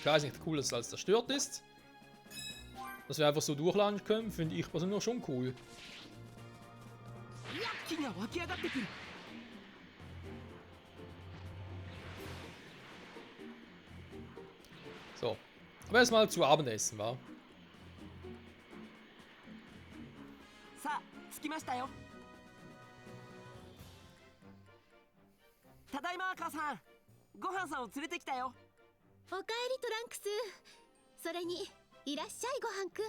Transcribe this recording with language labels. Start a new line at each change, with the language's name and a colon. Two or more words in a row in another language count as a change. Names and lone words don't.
German: Klar ist nicht cool, dass es alles zerstört ist. Dass wir einfach so durchladen können, finde ich persönlich schon cool. So, aber erstmal zu Abendessen, wa?
Japanese: さあ着きましたよ。ただいま母さん、ご飯さんを連れてきたよ。おかえりトランクス。それにいらっしゃいごはんくん。